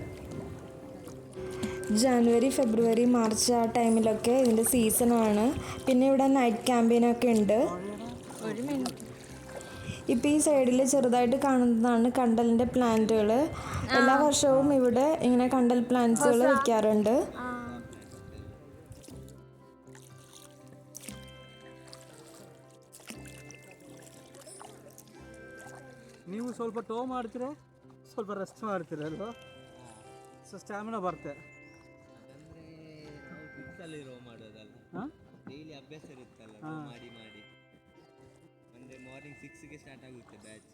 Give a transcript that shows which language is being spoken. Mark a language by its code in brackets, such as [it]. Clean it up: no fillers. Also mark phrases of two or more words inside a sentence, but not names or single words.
[ml] ജനുവരി, ഫെബ്രുവരി, മാർച്ച് ആ ടൈമിലൊക്കെ ഇതിൻ്റെ സീസണാണ്. പിന്നെ ഇവിടെ [en] night campaignഒക്കെ [ml] ഉണ്ട്. ഇപ്പോൾ ഈ സൈഡിൽ ചെറുതായിട്ട് കാണുന്നതാണ് കണ്ടലിൻ്റെ പ്ലാന്റുകൾ. എല്ലാ വർഷവും ഇവിടെ ഇങ്ങനെ കണ്ടൽ പ്ലാന്റ്സുകൾ വയ്ക്കാറുണ്ട്. [kn] ನೀವು ಸ್ವಲ್ಪ ಟೋ ಮಾಡ್ತೀರಾ, ಸ್ವಲ್ಪ ರೆಸ್ಟ್ ಮಾಡ್ತೀರಲ್ವ, [en] so stamina [kn] ಬರುತ್ತೆ. ಅದಂದ್ರೆ ನಾವು ಬಿಟ್ಟಲ್ಲಿ ರೋ ಮಾಡೋದಲ್ಲ, ಡೈಲಿ ಅಭ್ಯಾಸ ಇರುತ್ತಲ್ಲ, ಮಾಡಿ ಮಾಡಿ ಮಾರ್ನಿಂಗ್ 6ಗೆ ಸ್ಟಾರ್ಟ್ ಆಗುತ್ತೆ ಬ್ಯಾಚ್.